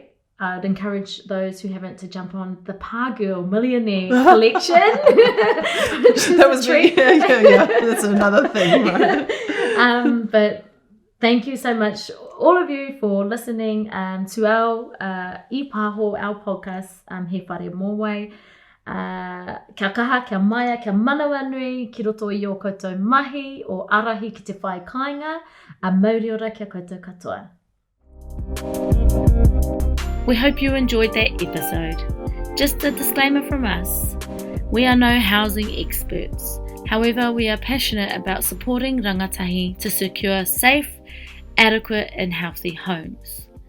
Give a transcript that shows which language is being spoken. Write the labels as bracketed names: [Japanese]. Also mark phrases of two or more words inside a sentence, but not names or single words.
[English] I'd encourage those who haven't to jump on the Pa Girl Millionaire collection. That was me. Yeah, that's another thing, right? But thank you so much, all of you, for listening to our [Māori] I Pāho, [English] our podcast, [Māori] He Whare Mōwai. Kia kaha, kia maia, kia manawa nui, ki roto i o koutou mahi o arahi ki te whai kāinga, a mauri ora kia koutou katoa. [English] We hope you enjoyed that episode. Just a disclaimer from us. We are no housing experts. However, we are passionate about supporting rangatahi to secure safe, adequate and healthy homes.